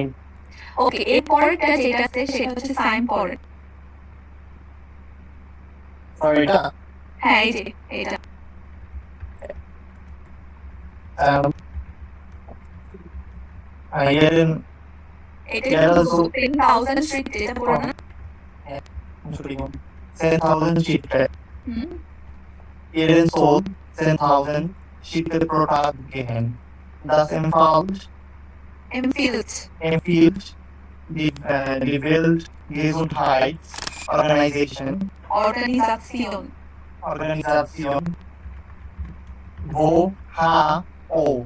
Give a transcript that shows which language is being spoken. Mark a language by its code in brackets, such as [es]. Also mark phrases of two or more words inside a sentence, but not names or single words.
[bn] ওকে, এর পরেরটা যেটা আছে সেটা হচ্ছে সাইন পরের। এটা হ্যাঁ এই যে এটা এটা কিন্তু 10,000 স্ট্রিট এটা পুরো না? [de] Entschuldigung, 10.000 Schritte. [bn] হুম, [de] Ihren Sohn 10.000 Schritte pro Tag gehen. Das empfiehlt die Weltgesundheitsorganisation Organisation WHO.